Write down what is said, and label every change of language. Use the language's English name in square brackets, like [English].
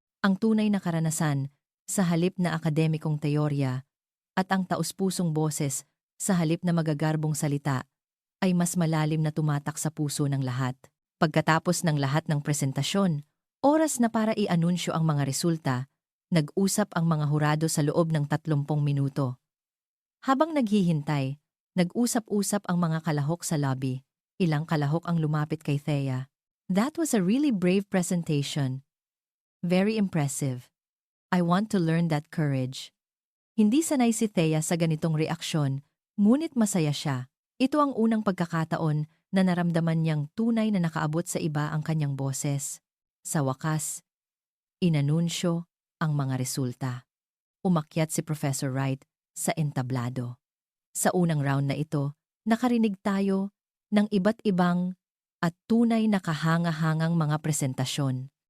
[Filipino] Ang tunay na karanasan sa halip na akademikong teorya at ang taus-pusong boses sa halip na magagarbong salita ay mas malalim na tumatak sa puso ng lahat. Pagkatapos ng lahat ng presentasyon, oras na para i-anunsyo ang mga resulta, nag-usap ang mga hurado sa loob ng 30 minuto. Habang naghihintay, nag-usap-usap ang mga kalahok sa lobby. Ilang kalahok ang lumapit kay Thea. [English] That was a really brave presentation. Very impressive. I want to learn that courage. [Filipino] Hindi sanay si Thea sa ganitong reaksyon, ngunit masaya siya. Ito ang unang pagkakataon na naramdaman niyang tunay na nakaabot sa iba ang kanyang boses. Sa wakas, inanunsyo ang mga resulta. Umakyat si Professor Wright sa entablado. Sa unang round na ito, nakarinig tayo ng iba't ibang at tunay na kahanga-hangang mga presentasyon.